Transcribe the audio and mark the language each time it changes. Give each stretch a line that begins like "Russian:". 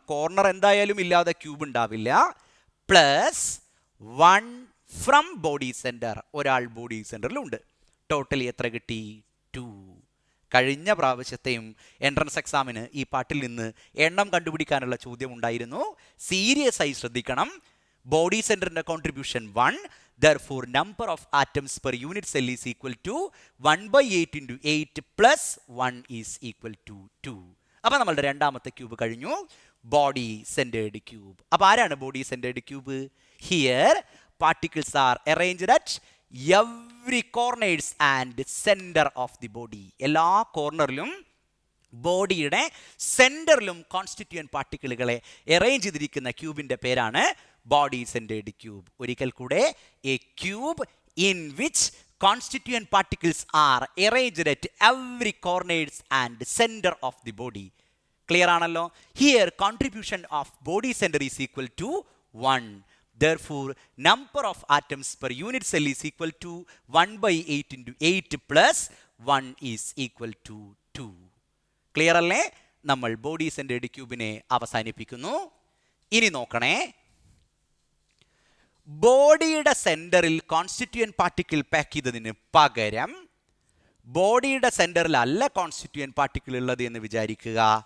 Malayalam: Corner എന്തായാലും ഇല്ലാതെ cube ഉണ്ടാവില്ല. പ്ലസ് 1 ഫ്രം ബോഡി സെൻറ്റർ, ഒരാൾ ബോഡി സെൻറ്ററിലുണ്ട്. ടോട്ടലി എത്ര കിട്ടി? 2. കഴിഞ്ഞ പ്രാവശ്യത്തെയും എൻട്രൻസ് എക്സാമിന് ഈ പാട്ടിൽ നിന്ന് എണ്ണം കണ്ടുപിടിക്കാനുള്ള ചോദ്യം ഉണ്ടായിരുന്നു. സീരിയസ് ആയി ശ്രദ്ധിക്കണം. ബോഡി സെന്ററിന്റെ contribution 1.
English: Therefore, number of atoms per unit cell is equal to 1/8 into 8 plus 1 is equal to 2.
Malayalam: അപ്പോൾ നമ്മളുടെ രണ്ടാമത്തെ ക്യൂബ് കഴിഞ്ഞു. Body centred cube. അപ്പോൾ ആരാണ്
English: Body centered cube? Here particles are arranged at every corners and center of the body.
Malayalam: എല്ലാ കോർണറിലും ബോഡിയുടെ സെന്ററിലും constituent പാർട്ടിക്കിളുകളെ arrange ചെയ്തിരിക്കുന്ന ക്യൂബിന്റെ പേരാണ് ബോഡി സെന്റേർഡ് ക്യൂബ്.
English: ഒരിക്കൽ കൂടെ, a cube in which constituent particles are arranged at every corners and center of the body.
Malayalam: Clear ആണല്ലോ?
English: Here contribution of body center is equal to 1. Therefore, number of atoms per unit cell is equal to 1/8 into 8 plus 1 is equal to 2.
Malayalam: Clear അല്ലേ? നമ്മൾ body centred ക്യൂബിനെ അവസാനിപ്പിക്കുന്നു. ഇനി നോക്കണേ, ബോഡിയുടെ സെന്ററിൽ constituent particle pack ചെയ്തതിന് പകരം ബോഡിയുടെ സെന്ററിൽ അല്ല കോൺസ്റ്റിറ്റ്യൂവന്റ് പാർട്ടിക്കിൾ ഉള്ളത് എന്ന് വിചാരിക്കുക.